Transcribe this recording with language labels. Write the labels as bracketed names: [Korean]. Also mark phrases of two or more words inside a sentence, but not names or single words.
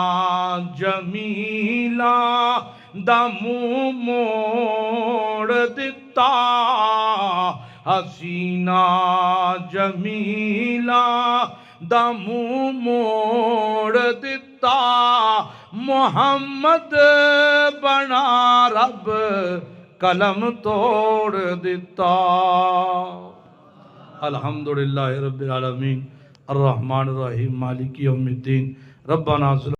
[Punjabi] ਜਮੀਲਾ ਦਾ ਮੂੰਹ ਮੋੜ ਦਿੱਤਾ ਹਸੀਨਾ ਜਮੀਲਾ ਦਾ ਮੂੰਹ ਮੋੜ ਦਿੱਤਾ ਮੁਹੰਮਦ ਬਣਾ ਰੱਬ ਕਲਮ ਤੋੜ ਦਿੱਤਾ [Arabic] الحمد لله رب العالمين الرحمن الرحيم مالك يوم الدين ربنا